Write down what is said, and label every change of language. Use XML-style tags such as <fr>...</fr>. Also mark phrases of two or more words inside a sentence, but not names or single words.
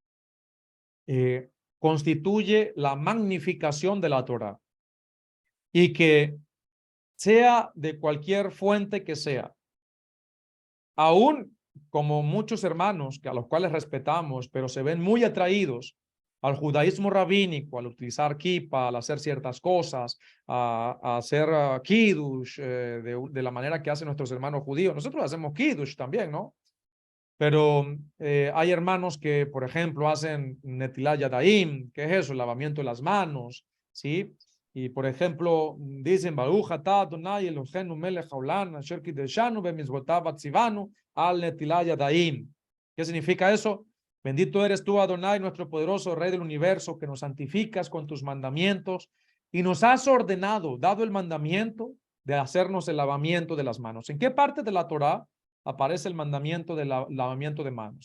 <es>constituye la magnificación de la Torá, y que sea de cualquier fuente que sea, aún como muchos hermanos a los cuales respetamos, pero se ven muy atraídos al judaísmo rabínico, al utilizar kippah, al hacer ciertas cosas, a hacer kiddush de la manera que hacen nuestros hermanos judíos. Nosotros hacemos kiddush también, ¿no? Pero hay hermanos que, por ejemplo, hacen</es> <he>נטילת ידיים,</he> <es>que es eso, el lavamiento de las manos, ¿sí? Y, por ejemplo, dicen,</es> <he>ברוך אתה אדוני אלוהינו מלך העולם אשר קדשנו במצוותיו וציוונו על נטילת ידיים.</he> <es>¿Qué significa eso? Bendito eres tú, Adonai, nuestro poderoso Rey del universo, que nos santificas con tus mandamientos y nos has ordenado, dado el mandamiento de hacernos el lavamiento de las manos. ¿En qué parte de la Torá aparece el mandamiento del lavamiento de manos?</es>